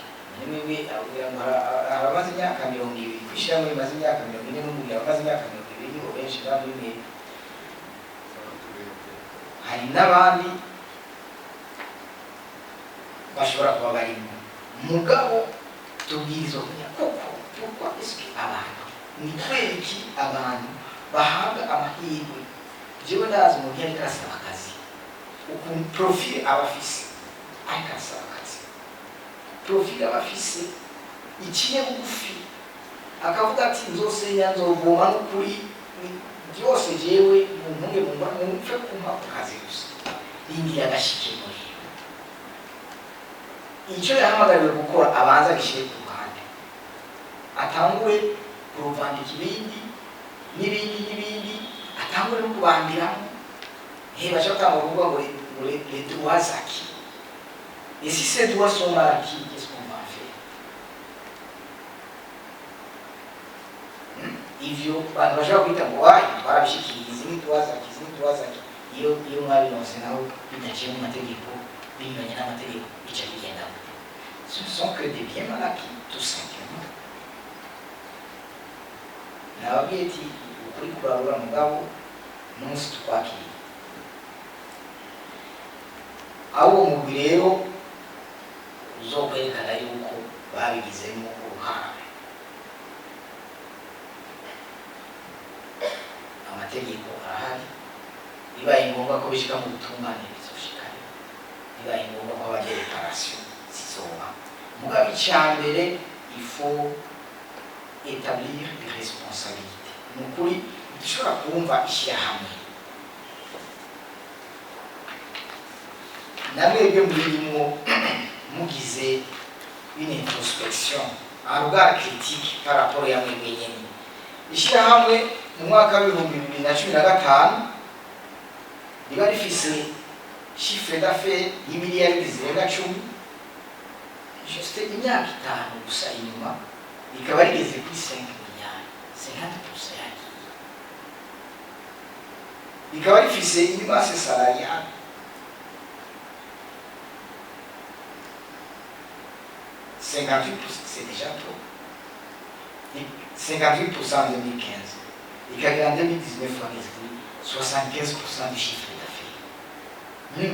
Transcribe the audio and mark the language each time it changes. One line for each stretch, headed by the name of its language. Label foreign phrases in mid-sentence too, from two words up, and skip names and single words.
Rundi: Mwebwe abwira ngo haramaze imyaka 20 kwishirahamwe rimaze imyaka 40 n'umubiri abamaze imyaka 20 nibo benshi bari muri mwebwe. Hari n'abandi bashobora kuba barimo. Mugabo tubwirizwa kumenya koko
French: pourquoi est-ce que
Rundi: abantu ni kweki abantu bahabwa amahirwe. Jewe ndazi umuntu yari arasaba akazi ukuntu profil abafise ariko arasaba akazi, profil abafise ikiye bugufi akavuga ati nzosenya nzovoma n'ukuri byose jewe muntunge mumfe kumpa akazi gusa rindira agashike muri icyo yahamagariwe gukora abanza gishyire ku ruhande, atangure kuruvandika ibindi n'ibindi, atangure no kubambiramo. Baca batanga kuvuga ngo
French: les droits acquis. Et si ces droits sont mal acquis, qu'est-ce qu'on va faire?
Rundi: Ivyo bantu bashobora kwita ngo barabishikiriza izi ni
French: droits acquis.
Rundi: Iyo mwabinose naho bidaciye mu mategeko binyuranye n'amategeko bica bigenda.
French: Ce ne sont que des biens mal acquis, tout simplement.
Rundi: Nababwiye ati ukuri kurabura mugabo n'umunsi tukwakiriye. Aho umugwi rero uzokwerekana yuko babigizemo uruhara. Amategeko arahari, bibaye ngombwa ko bishika mu butungane bizoshikana. bibaye ngombwa ko haba
French: des réparations
Rundi: zizoba mugabo icambere
French: il faut établir des responsabilités
Rundi: nukuri dushobora kumva ishirahamwe namwebwe murimwo mugize
French: une introspection un regard critique par rapport
Rundi: ya mwebwe nyene ishirahamwe mu mwaka w'ibihumbi 2015 riba rifise
French: chiffre d'affaires
Rundi: y'imiliyari zirenga 10 juste imyaka 5 gusa inyuma rikaba rigeze kuri 5 miliyari 50% yaki rikaba rifise
French: une masse salariale c'est déjà trop. 58% en 2015. Et qu'en 2019, on a 75% du chiffre d'affaires.